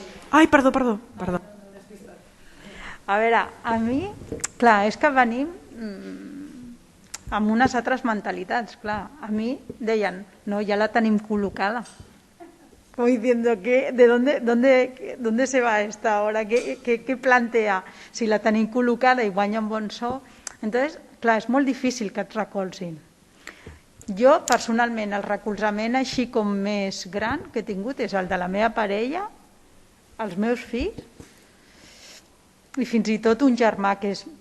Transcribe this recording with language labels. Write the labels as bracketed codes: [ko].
[ca] Ai, perdó. A veure, a mi, clar, és que venim amb unes altres mentalitats, clar. A mi deien, no, ja la tenim col·locada. [es] Como diciendo, ¿de dónde se va esta ahora? ¿Qué plantea? [ca] Si la tenim col·locada i guanya un bon sou. Entonces, clar, és molt difícil que et recolzin. Jo, personalment, el recolzament així com més gran que he tingut és el de la meva parella, els meus fills i fins i tot un germà que és...